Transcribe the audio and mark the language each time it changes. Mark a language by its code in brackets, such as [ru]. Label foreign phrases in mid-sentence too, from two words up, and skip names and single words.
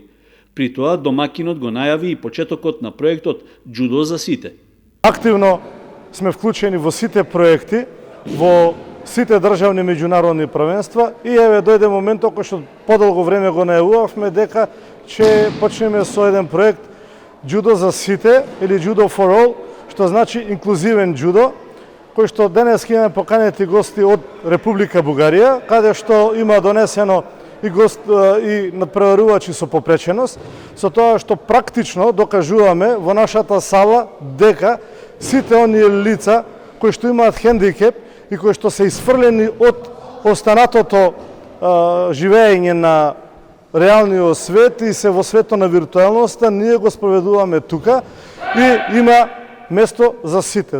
[mk] При тоа домакинот го најави и почетокот на проектот Џудо за сите. Активно сме вклучени во сите проекти, во сите државни меѓународни првенства и еве дојде моментот кој што подолго време го најавувавме дека ќе почнеме со еден проект Џудо за сите или [en] Judo for all, [mk] што значи инклузивен џудо, кој што денес ќе имаме поканети гости од Република Бугарија, каде што има донесено и надпреварувачи со попреченост, со тоа што практично докажуваме во нашата сала дека сите оние лица кои што имаат хендикеп и кои што се исфрлени од останатото живеење на реалниот свет и се во светот на виртуелноста, ние го спроведуваме тука и има место за сите.